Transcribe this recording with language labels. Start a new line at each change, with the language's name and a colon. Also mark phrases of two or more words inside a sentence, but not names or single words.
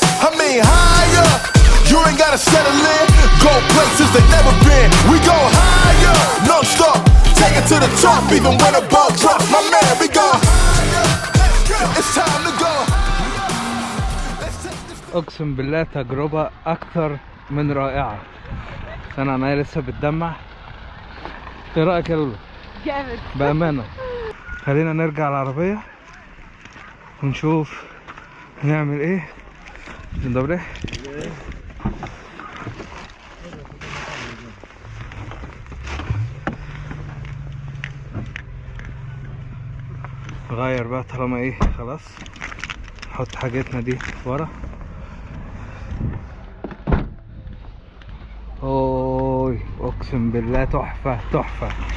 English: I mean higher. You ain't gotta settle in. Go places they never been. We go higher. No stop. Take it to the top. Even when the ball drops. My man, we go higher. It's time to go. Let's take this.
Arabic: اقسم بالله تجربة اكتر من رائعة. انا عينيا لسه بتدمع. ايه رأيك يا لولو؟ جامد. بأمانة. خلينا نرجع العربية ونشوف هنعمل ايه.
Polish: Dzień dobry.
Arabic: نغير بقى طالما ايه خلاص. نحط حاجتنا دي ورا. اوي اقسم بالله تحفة تحفة.